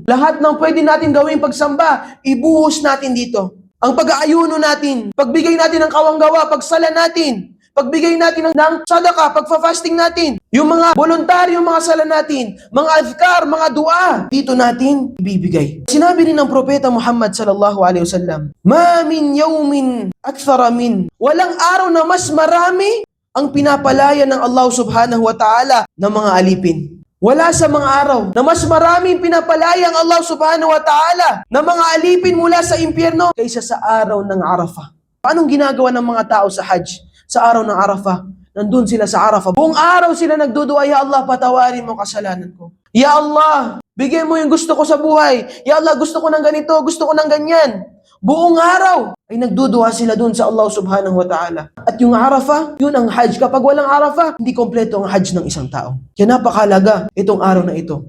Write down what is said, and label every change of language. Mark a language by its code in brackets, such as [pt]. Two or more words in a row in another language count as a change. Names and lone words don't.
[tl] Lahat ng pwede natin gawin pagsamba, ibuhos natin dito. Ang pag-aayuno natin, pagbigay natin ng kawanggawa, pagsala natin, pagbigay natin ng sadaka, pagfa-fasting natin, yung mga voluntaryo, mga sala natin, mga adhkar, mga dua, dito natin ibibigay. Sinabi rin ng Propeta Muhammad [ar] صلى الله عليه وسلم ما من يوم أكثر من, [tl] walang araw na mas marami ang pinapalaya ng [ar] الله سبحانه وتعالى [tl] ng mga alipin. Wala sa mga araw na mas maraming pinapalaya ang [ar] الله سبحانه وتعالى [tl] ng mga alipin mula sa impyerno kaysa sa araw ng Arafah. Paanong ginagawa ng mga tao sa Hajj? Sa araw ng Arafah, nandun sila sa Arafah. Buong araw sila nagdudua, [ar] يا الله, [tl] patawarin mo kasalanan ko. [ar] يا الله, [tl] bigyan mo yung gusto ko sa buhay. [ar] يا الله, [tl] gusto ko ng ganito, gusto ko ng ganyan. Buong araw ay nagdudua sila dun sa [ar] الله سبحانه وتعالى. [tl] At yung Arafah, yun ang Hajj. Kapag walang Arafah, hindi kompleto ang Hajj ng isang tao. Kaya napakalaga itong araw na ito.